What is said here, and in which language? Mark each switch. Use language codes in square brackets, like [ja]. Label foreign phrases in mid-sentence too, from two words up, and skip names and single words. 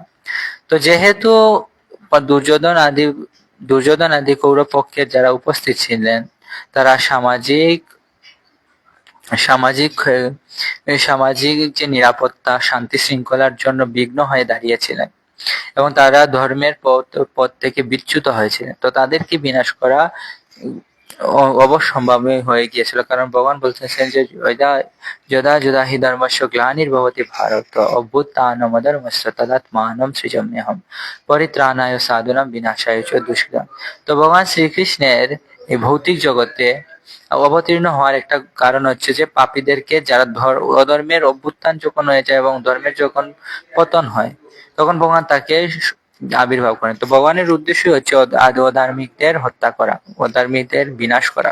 [bn] তো যেহেতু দুর্যোধন আদি কৌরব পক্ষের যারা উপস্থিত ছিলেন তারা সামাজিক সামাজিক সামাজিক যে নিরাপত্তা, শান্তি শৃঙ্খলার জন্য বিঘ্ন হয়ে দাঁড়িয়েছিলেন এবং তারা ধর্মের পথ থেকে বিচ্যুত হয়েছিলেন। তো তাদেরকে বিনাশ করা অবশ্যম্ভাবী হয়ে গিয়েছিল, কারণ ভগবান বলতেছেন যে [sa] যদা যদা হি ধর্মস্য গ্লানির্ভবতি ভারত অভ্যুত্থানমধর্মস্য তদাত্মানম সৃজাম্যহম পরিত্রাণায় সাধুনাম বিনাশায় চ দুষ্কৃতম। [bn] তো ভগবান শ্রীকৃষ্ণের এই ভৌতিক জগতে অবতীর্ণ হওয়ার একটা কারণ হচ্ছে যে পাপীদেরকে, যারা অধর্মের অভ্যুত্থান যখন হয়ে যায় এবং ধর্মের যখন পতন হয়, তখন ভগবান তাকে আবির্ভাব করেন। তো ভগবানের উদ্দেশ্য হচ্ছে অধার্মিকদের হত্যা করা, অধার্মিকদের বিনাশ করা।